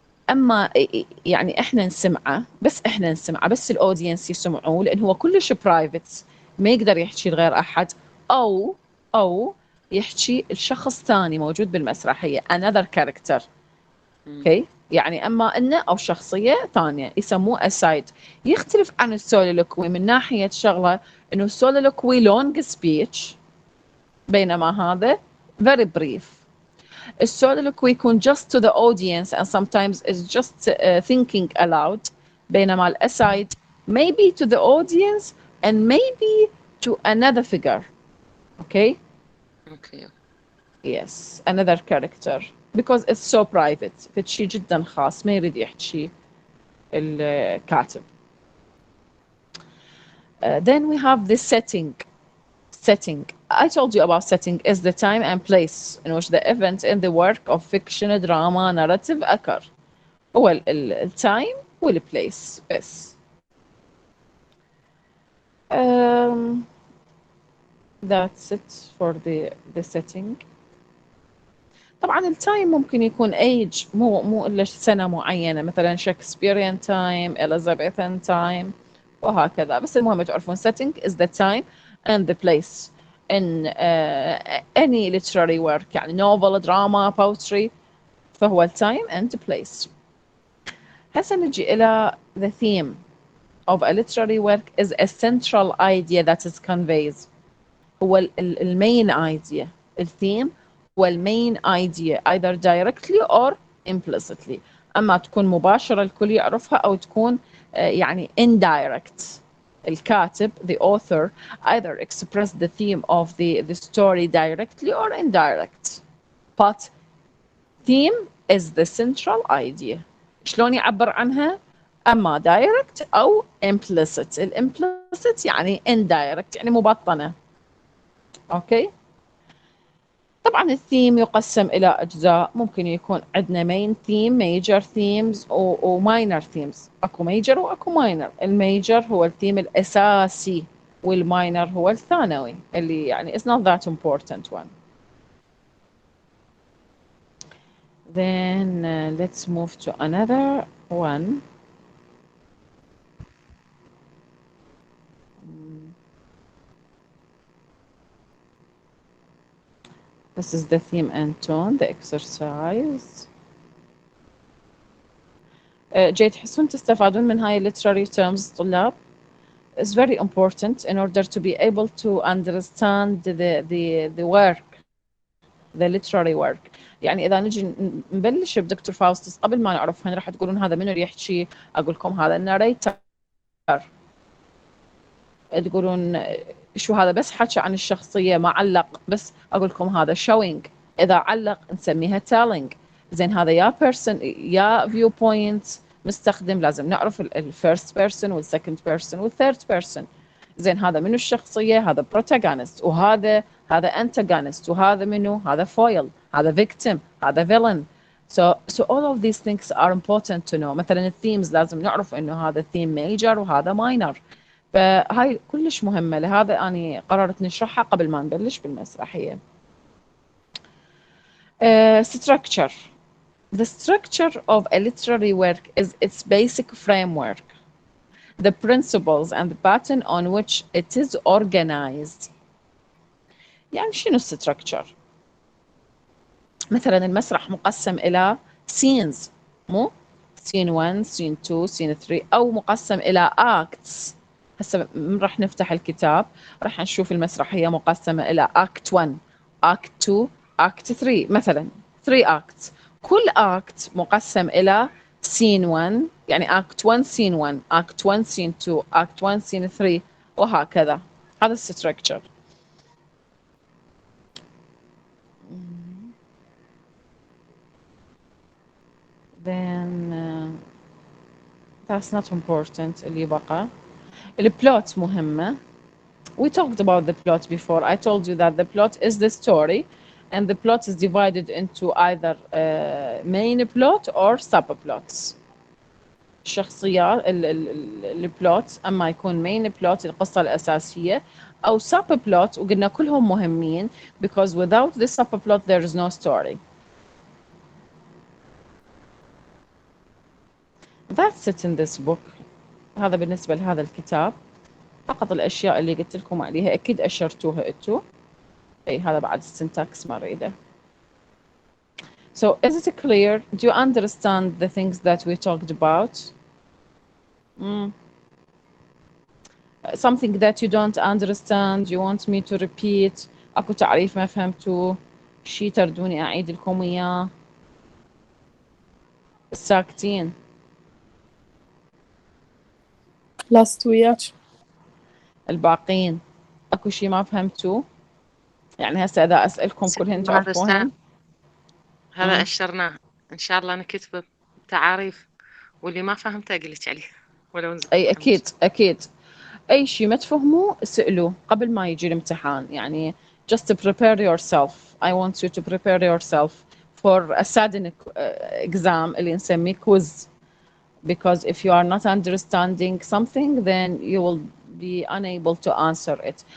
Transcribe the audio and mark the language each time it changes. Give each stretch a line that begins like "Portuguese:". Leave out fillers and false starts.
Arabic: اما يعني احنا نسمعه، بس الاودينس يسمعوه، لان هو كلش برايفت، ما يقدر يحكي لغير احد، او يحكي الشخص ثاني موجود بالمسرحيه
English: another character.
Arabic: اوكي يعني اما انه او شخصيه ثانيه يسموه aside. يختلف عن السولولوكوي من ناحيه شغله انه السولولوكوي لونج سبيتش، بينما هذا
English: very brief.
Arabic: السولولوكوي يكون
English: just to the audience and sometimes is just thinking aloud،
Arabic: بينما الاسايد
English: maybe to the audience and maybe to another figure. okay yes another character because it's so private،
Arabic: فشي جدا خاص ما يريد يحكي الكاتب.
English: Then we have the setting. I told you about setting is the time and place in which the event in the work of fiction, drama, narrative occur.
Arabic: هو ال time وال place بس.
English: That's it for the setting.
Arabic: طبعا التايم ممكن يكون age، مو إلا سنة معينة، مثلا Shakespearean time, Elizabethan time وهكذا. بس المهم تعرفون
English: setting is the time and the place in any literary work، يعني novel, drama, poetry، فهو time and place.
Arabic: هسه نجي إلى
English: the theme of a literary work is a central idea that is conveys.
Arabic: هو المين idea. الثيم هو المين
English: idea either directly or implicitly.
Arabic: أما تكون مباشرة الكل يعرفها أو تكون يعني indirect.
English: الكاتب the author either express the theme of the story directly or indirect. But theme is the central idea.
Arabic: شلون يعبر عنها؟ أما direct أو implicit. implicit يعني indirect يعني مبطنة. اوكي طبعا الثيم يقسم الى اجزاء، ممكن يكون عندنا main theme, major themes و minor themes. اكو major واكو minor. الميجر هو الثيم الاساسي والماينر هو الثانوي اللي يعني
English: is not that important one. Then let's move to another one. This is the theme and tone, the exercise.
Arabic: جاي تحسون تستفادون من هاي
English: literary terms طلاب؟ It's very important in order to be able to understand the work, the literary work.
Arabic: يعني إذا نجي نبلش بدكتور فاوستس قبل ما نعرف هن راح تقولون هذا منو اللي يحكي، أقول لكم هذا الناريتر. تقولون شو هذا بس حكى عن الشخصية ما علق، بس أقول لكم هذا showing. إذا علق نسميها telling. زين هذا يا person يا view point مستخدم، لازم نعرف الفيرست بيرسون والسكند بيرسون والثيرد بيرسون. زين هذا منو الشخصية؟ هذا protagonist، وهذا antagonist، وهذا منو؟ هذا foil، هذا victim، هذا villain.
English: So all of these things are important to know.
Arabic: مثلا الثيمز لازم نعرف إنه هذا theme major وهذا minor. فهاي كلش مهمة، لهذا أنا قررت نشرحها قبل ما نبلش بالمسرحية.
English: Structure. The structure of a literary work is its basic framework, the principles and the pattern on which it is organized.
Arabic: يعني شنو structure؟ مثلا المسرح مقسم إلى scenes، مو scene 1 scene 2 scene 3، أو مقسم إلى acts. هسه راح نفتح الكتاب راح نشوف المسرحية مقسمة إلى act 1 act 2 act 3 مثلا 3 acts. كل act مقسم إلى scene 1 يعني act 1 scene 1 act 1 scene 2 act 1 scene 3 وهكذا. هذا الستركتشر.
English: Then that's not important.
Arabic: اللي بقى البلوت مهمة.
English: We talked about the plot before. I told you that the plot is the story and the plot is divided into either main plot or subplots.
Arabic: الشخصيات البلوت اما يكون main plot القصة الأساسية أو subplot، وقلنا كلهم مهمين
English: because without the subplot there is no story. that's it in this book.
Arabic: هذا بالنسبة لهذا الكتاب. فقط الأشياء اللي قلت لكم عليها أكيد أشرتوها أنتوا. أي هذا بعد السنتاكس ما أريده.
English: So is it clear? Do you understand the things that we talked about? Something that you don't understand, you want me to repeat.
Arabic: أكو تعريف ما فهمتوه، شي تردوني أعيد لكم إياه. ساكتين. لا وياك. الباقين أكو شي ما فهمتوه؟ يعني هسه إذا أسألكم كلهن تعرفوهن؟ هذا أشرناه، إن شاء الله نكتب تعاريف، واللي ما فهمته أقلك عليه ولو نزل. أي أكيد أي شيء ما تفهموه اسألوه قبل ما يجي الامتحان.
English: يعني just prepare yourself. I want you to prepare yourself for a sudden exam
Arabic: اللي نسميه
English: quiz. Because if you are not understanding something, then you will be unable to answer it.